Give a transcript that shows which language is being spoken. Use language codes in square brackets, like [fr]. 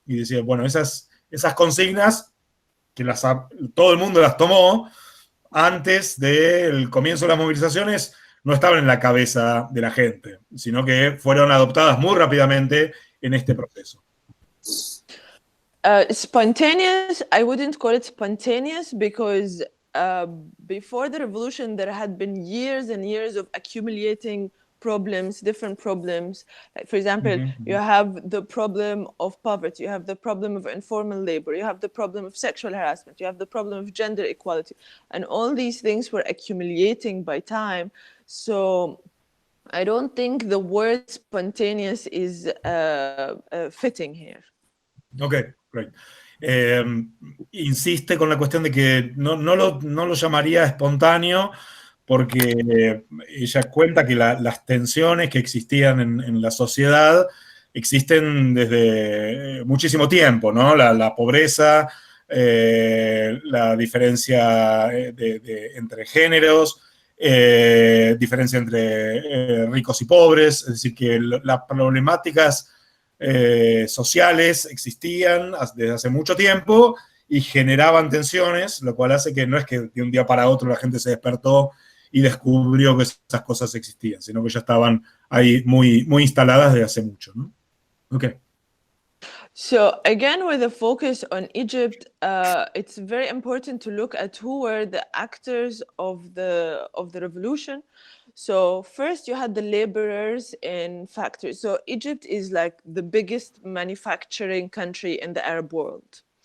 [es] Y decía, bueno, esas consignas, que todo el mundo las tomó, antes del comienzo de las movilizaciones no estaban en la cabeza de la gente, sino que fueron adoptadas muy rápidamente en este proceso. [en] Spontaneous, I wouldn't call it spontaneous because before the revolution, there had been years and years of accumulating problems, different problems. Like, for example, you have the problem of poverty, you have the problem of informal labor, you have the problem of sexual harassment, you have the problem of gender equality, and all these things were accumulating by time. So I don't think the word spontaneous is fitting here. Ok, great. [es] Insiste con la cuestión de que no lo llamaría espontáneo porque ella cuenta que las tensiones que existían en la sociedad existen desde muchísimo tiempo, ¿no? La pobreza, la diferencia entre géneros, diferencia entre ricos y pobres, es decir, que las problemáticas sociales existían desde hace mucho tiempo y generaban tensiones, lo cual hace que no es que de un día para otro la gente se despertó y descubrió que esas cosas existían, sino que ya estaban ahí muy, muy instaladas desde hace mucho, ¿no? [en] Okay. So again, with a focus on Egypt, it's very important to look at who were the actors of the revolution. So first you had the laborers in factories. So Egypt is like the biggest manufacturing country in the Arab world.